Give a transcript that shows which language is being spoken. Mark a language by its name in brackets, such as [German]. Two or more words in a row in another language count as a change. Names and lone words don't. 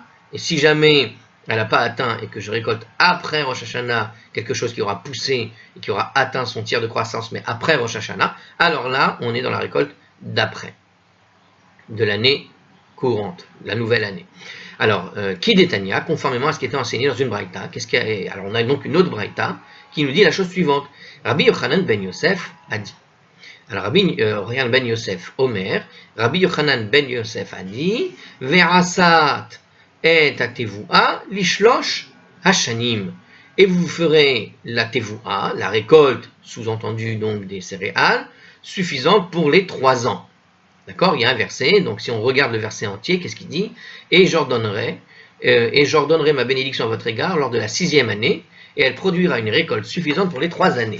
[French] Et si jamais elle n'a pas atteint et que je récolte après Rosh Hashanah quelque chose qui aura poussé et qui aura atteint son tiers de croissance, mais après Rosh Hashanah, alors là, on est dans la récolte d'après, de l'année courante, la nouvelle année. Alors, Kidetania, conformément à ce qui était enseigné dans une braïta, alors on a donc une autre braïta qui nous dit la chose suivante. Rabbi Yochanan ben Yosef a dit. Alors, Rabbi Yochanan ben Yosef, Omer, Rabbi Yochanan ben Yosef a dit, [Hebrew] ועשת את התבואה לשלוש השנים. [French] Et vous ferez la tevua, la récolte, sous-entendu donc des céréales, suffisante pour les 3 ans. D'accord? Il y a un verset, donc si on regarde le verset entier, qu'est-ce qu'il dit? Et j'ordonnerai ma bénédiction à votre égard lors de la 6e année, et elle produira une récolte suffisante pour les 3 années.